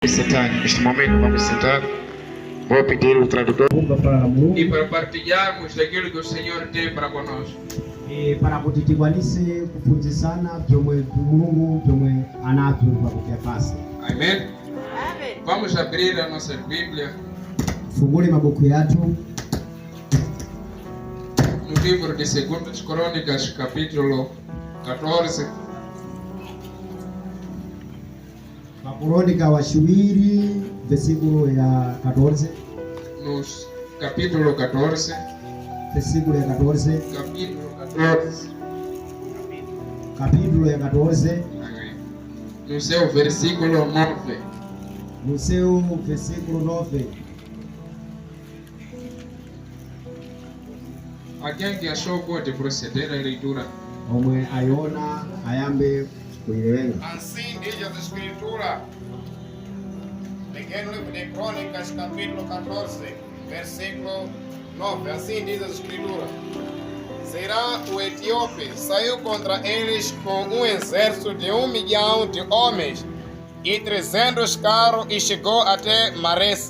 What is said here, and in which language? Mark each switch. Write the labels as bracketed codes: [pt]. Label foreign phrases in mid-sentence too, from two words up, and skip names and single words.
[pt] Sentar, neste momento vamos sentar. Vou pedir o tradutor e para partilharmos daquilo que o Senhor tem para conosco. [ny] Para kuti tikwanise kuphunzitsana byomwe Mulungu byomwe anatupa kuti apase. [pt] Amém? Vamos abrir a nossa Bíblia [ny] Fungule mabuku yathu [pt] no livro de 2 Crônicas, capítulo 14. [ny] Makrônika wachiwiri versículo ya 14. [pt] Nos capítulo 14. [ny] Versículo ya 14. [pt] Capítulo 14. [ny] Capítulo ya 14. [pt] Amém. No seu versículo 9. No seu versículo 9. Alguém que achou pode proceder à leitura. [ny] Omwe ayona ayambe kuilenga. [pt] Assim diz a Escritura, pequeno livro de Crônicas, capítulo 14, versículo 9. Assim diz a Escritura: Será o etíope saiu contra eles com um exército de 1 milhão de homens e 300 carros e chegou até Maressa.